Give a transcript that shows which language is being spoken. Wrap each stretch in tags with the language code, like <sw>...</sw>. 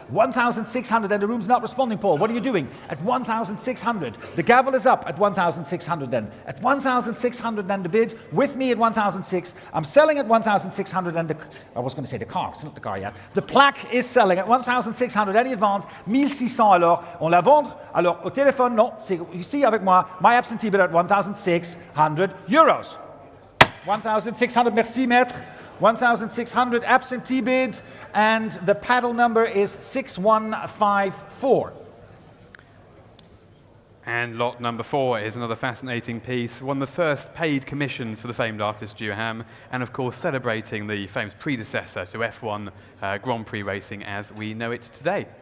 <en>1,600, and the room's not responding, Paul. What are you doing? At 1,600. The gavel is up at 1,600 then. At 1,600 then the bid with me at 1,600. I'm selling at 1,600, and I was going to say the car, it's not the car yet. The plaque is selling at 1,600. Any advance?</en> <fr>1,600 alors. On la vendre? Alors au téléphone, non. Ici avec moi,</fr> <en>my absentee bid at 1,600 euros.</en> <fr>1,600, merci maître.</fr> <en>1,600 absentee bid, and the paddle number is 6154. And lot number 4 is another fascinating piece, one of the first paid commissions for the famed artist Duham, and of course celebrating the famous predecessor to F1 Grand Prix racing as we know it today.</en>